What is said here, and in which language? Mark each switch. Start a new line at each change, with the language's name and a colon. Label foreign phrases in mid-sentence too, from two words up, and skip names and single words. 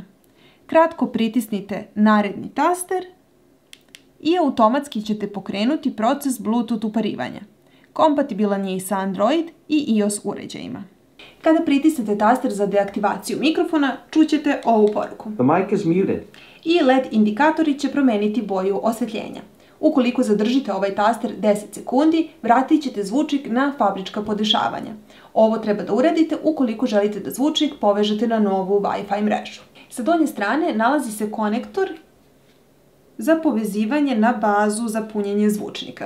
Serbian: Kratko pritisnite naredni taster i automatski ćete pokrenuti proces Bluetooth uparivanja. Kompatibilan je i sa Android i iOS uređajima. Kada pritisnete taster za deaktivaciju mikrofona, čućete ovu poruku.
English: The mic is muted.
Serbian: I LED indikatori će promeniti boju osvetljenja. Ukoliko zadržite ovaj taster 10 sekundi, vratit ćete zvučnik na fabrička podešavanja. Ovo treba da uradite ukoliko želite da zvučnik povežete na novu Wi-Fi mrežu. Sa donje strane nalazi se konektor za povezivanje na bazu za punjenje zvučnika.